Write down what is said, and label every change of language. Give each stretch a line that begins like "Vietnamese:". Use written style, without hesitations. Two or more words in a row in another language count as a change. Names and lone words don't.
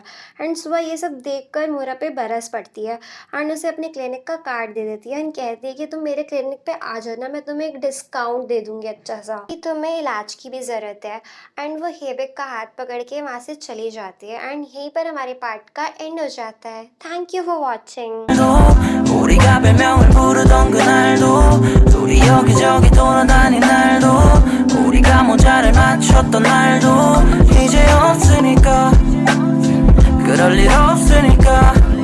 Hindi: एंड सुबह ये सब देखकर मोरा पे बरस पड़ती है एंड उसे अपने क्लिनिक का कार्ड दे देती है एंड कहती है कि तुम मेरे क्लिनिक पे आ जाना, मैं तुम्हें एक डिस्काउंट दे दूंगी अच्छा सा, कि तुम्हें इलाज की भी ज़रूरत है। एंड वो हेबिक का हाथ पकड़ के वहाँ से चली जाती है एंड यहीं पर हमारे पार्ट का एंड हो जाता है।
English: Thank you for watching.
Korean: 우리가 별명을 부르던 그날도 둘이 여기저기 돌아다닌 날도 우리가 모자를 맞췄던 날도 이제 없으니까 그럴 일 없으니까